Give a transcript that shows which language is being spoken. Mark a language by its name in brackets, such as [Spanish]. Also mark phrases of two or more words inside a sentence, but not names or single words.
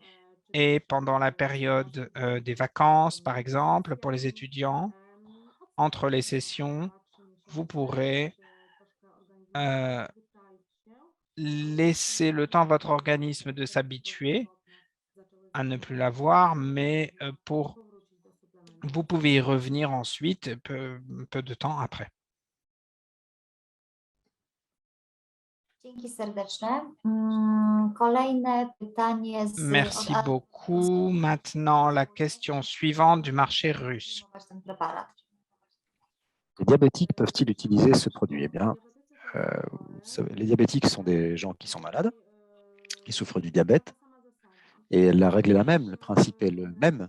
[French] Et pendant la période des vacances, par exemple, pour les étudiants, entre les sessions, vous pourrez laisser le temps à votre organisme de s'habituer à ne plus l'avoir, mais vous pouvez y revenir ensuite, peu de temps après. [Polish] Dzięki serdeczne. Kolejne pytanie [French] Merci beaucoup. Maintenant, la question suivante du marché russe. [Polish] ten preparat. [French] Les diabétiques peuvent-ils utiliser ce produit? Eh bien, les diabétiques sont des gens qui sont malades, qui souffrent du diabète, et la règle est la même, le principe est le même.